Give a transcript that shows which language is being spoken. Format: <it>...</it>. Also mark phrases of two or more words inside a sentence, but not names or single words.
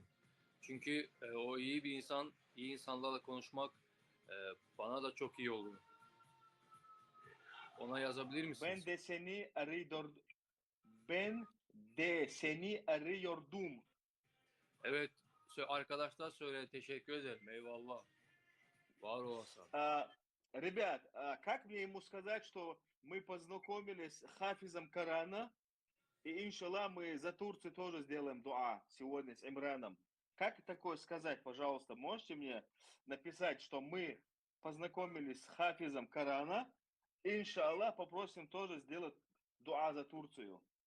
<tr>Çünkü o iyi bir insan, iyi insanlarla konuşmak bana da çok iyi olur. Ona yazabilir misiniz? Ben de seni arıyordum. Evet, arkadaşlar söyle. Teşekkür ederim. Eyvallah. Var olasın.</tr> <ru>Ребят, как мне ему сказать, что мы познакомились с Хафизом Корана, и иншаллах мы за Турцию тоже сделаем дуа сегодня с Имраном. Как такое сказать, пожалуйста, можете мне написать, что мы познакомились с Хафизом Корана, и иншаллах попросим тоже сделать дуа за Турцию.</ru>